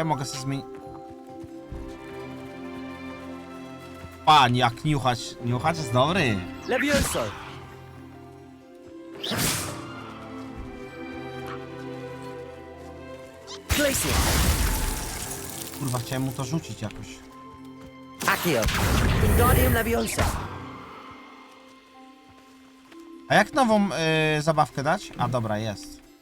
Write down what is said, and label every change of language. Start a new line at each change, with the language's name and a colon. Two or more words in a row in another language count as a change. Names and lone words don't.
Polish: Mogę sobie zmienić... Pan, jak niuchacz. Niuchacz jest dobry. Levioso! Glacier! Kurwa, chciałem mu to rzucić jakoś. Accio! Wingardium Leviosa! A jak nową zabawkę dać? A dobra, jest.